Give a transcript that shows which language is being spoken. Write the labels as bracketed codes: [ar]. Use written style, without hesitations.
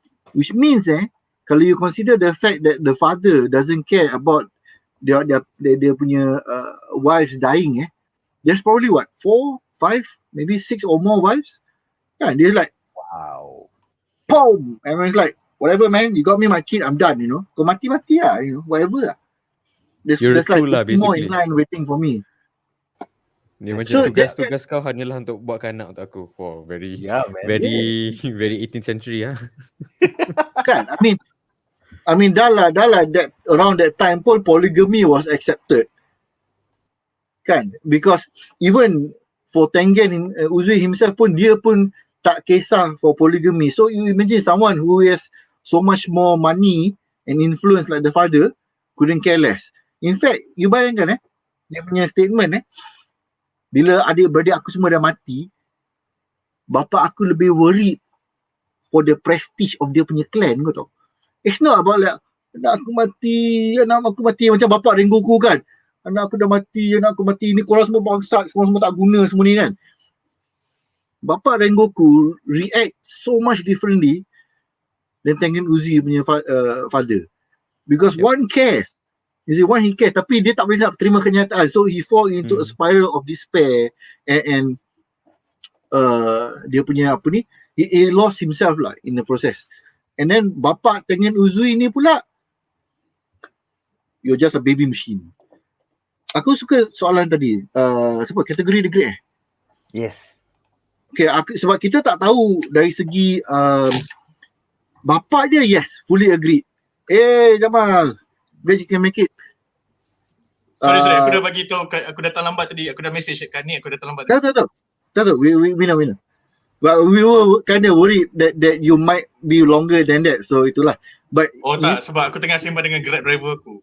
[en] Which means [ms] kalau [en] you consider the fact that the father doesn't care about [ms] dia punya [en] wives dying, there's probably what, 4, 5, maybe 6 or more wives. [ms] Kan, dia [en] like, wow, boom, and it's like, whatever man, you got me my kid, I'm done, [ms] kau mati-mati lah, [en] whatever lah. There's like lah, more in line waiting for me. [ms] Dia macam tugas kau hanyalah untuk buatkan anak untuk aku. [en] Wow, very 18th century [ms] Kan, [en] I mean [ms] dah lah [en] that around that time [ms] pun [en] polygamy was accepted. [ms] Kan, [en] because even for Tengen Uzui himself [ms] pun, dia pun tak kisah [en] for polygamy. So you imagine someone who has so much more money and influence like the father, couldn't care less. In fact, you [ms] bayangkan dia punya statement bila adik-beradik aku semua dah mati, bapa aku lebih [en] worried for the prestige of [ms] dia punya clan, kau tahu. [en] It's not about like [ms] anak aku mati macam bapak Rengoku kan. Anak aku dah mati, anak aku mati, ni korang semua bangsat, semua tak guna semua ni kan. [en] Bapak Rengoku react so much differently than Tengen Uzui [ms] punya [en] father. Because one cares. You see, one he cares, [ms] tapi dia tak boleh nak terima kenyataan. [en] So he fall into a spiral of despair and [ms] dia punya apa ni, [en] he lost himself [ms] lah [en] in the process. And then bapak Tengen Uzui [ms] ni pula, [en] you're just a baby machine. [ms] Aku suka soalan tadi, sebab kategori [en] the great Yes. [ms] Okay, sebab kita tak tahu dari segi bapak dia, [en] yes, fully agree. Jamal, glad you can make it. [ms] Sorry, aku dah bagi tahu, aku datang lambat tadi, aku dah message kat ni, aku datang lambat tadi. Tahu, [en] we know. But we were kind of worried that you might be longer than that, so [ms] itulah. [en] But [ms] tak, sebab aku tengah sembang dengan Grab driver aku.